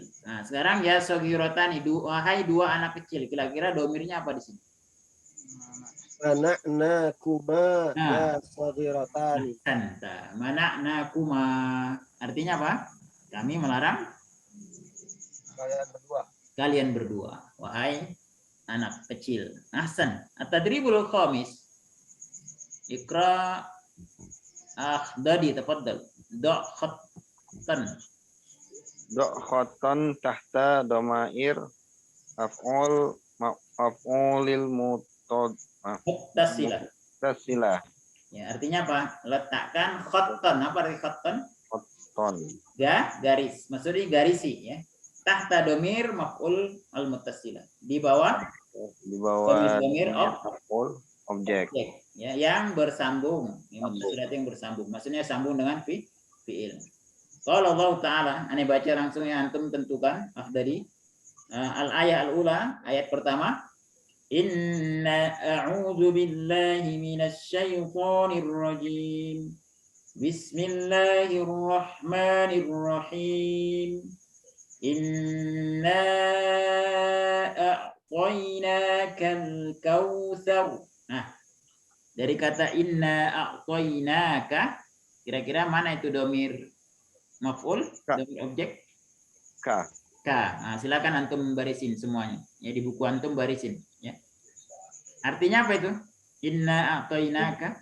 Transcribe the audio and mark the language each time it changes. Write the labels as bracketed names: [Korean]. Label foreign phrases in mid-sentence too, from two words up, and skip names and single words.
[Indonesian] Nah, sekarang [Arabic] يا صغيرتان, [Indonesian] wahai dua anak kecil, kira-kira domirnya apa di sini? [Arabic] منعناكما [Indonesian] Nah. [Arabic] يا صغيرتان. [Indonesian] Santa. Mana'nakuma. Artinya apa? Kami melarang kalian berdua, wahai anak kecil. [Arabic] أحسن. التدريب الخامس. اقرأ أخدادي، تفضل. ضع خطا. خطا تحت ضمائر المفعول Muttasilah. mutasilah. [Indonesian] Ya, artinya apa? Letakkan khattan. Apa arti khattan? Ton. Garis. Maksudnya garisi, ya. [Arabic] تحت ضمير المفعول المتصلة. [Indonesian] Di bawah domir maf'ul objek. Ya, yang bersambung. Yang bersambung. Maksudnya sambung dengan fi'il. Kalau Allah Ta'ala, ane baca langsung ya, antum tentukan dari [Arabic] الآية الأولى, [Indonesian] ayat pertama. [Arabic] إني أعوذ بالله من الشيطان الرجيم. بسم الله الرحمن الرحيم. إنا أعطيناك الكوثر. [Indonesian] Nah, dari kata [Arabic] إنا أعطيناك, [Indonesian] kira-kira mana itu [Arabic] ضمير مفعول, [Indonesian] domir objek? K. Nah, silakan antum barisin semuanya. Ya, di buku antum barisin, ya. Artinya apa itu? [Arabic] إنا أعطيناك.